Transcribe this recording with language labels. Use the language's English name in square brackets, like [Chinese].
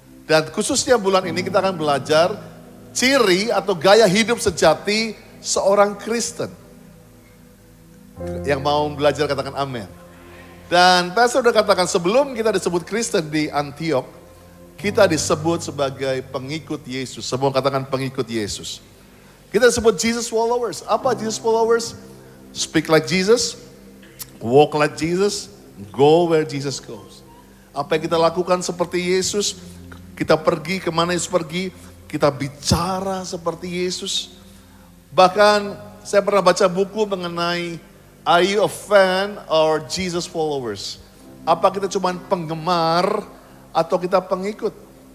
[Indonesian] Dan khususnya bulan ini kita akan belajar ciri atau gaya hidup sejati seorang Kristen. Yang mau belajar katakan amin. Dan Pastor sudah katakan sebelum kita disebut Kristen di Antioch, kita disebut sebagai pengikut Yesus. Semua katakan pengikut Yesus. Kita disebut Jesus followers. Apa Jesus followers? [English] Speak like Jesus, walk like Jesus, go where Jesus goes. [Indonesian] Apa yang kita lakukan seperti Yesus, kita pergi kemana Yesus pergi, kita bicara seperti Yesus. Bahkan saya pernah baca buku mengenai [English] are you a fan or Jesus followers? [Indonesian] Apa kita cuma penggemar atau kita pengikut?